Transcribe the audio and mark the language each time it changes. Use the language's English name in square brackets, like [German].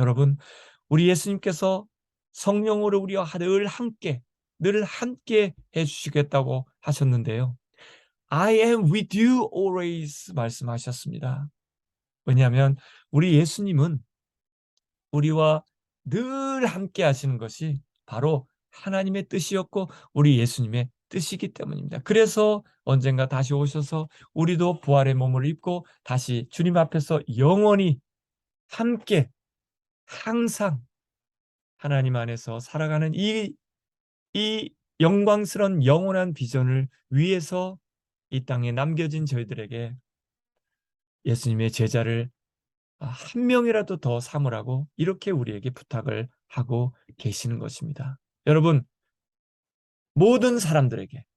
[Korean] 여러분, 우리 예수님께서 성령으로 우리와 늘 함께 해 주시겠다고 하셨는데요. [English] I am with you always [Korean] 말씀하셨습니다. 왜냐하면 우리 예수님은 우리와 늘 함께 하시는 것이 바로 하나님의 뜻이었고 우리 예수님의 뜻이기 때문입니다. 그래서 언젠가 다시 오셔서 우리도 부활의 몸을 입고 다시 주님 앞에서 영원히 함께 항상 하나님 안에서 살아가는 이 영광스러운 영원한 비전을 위해서 이 땅에 남겨진 저희들에게 예수님의 제자를 한 명이라도 더 삼으라고 이렇게 우리에게 부탁을 하고 계시는 것입니다. 여러분, 모든 사람들에게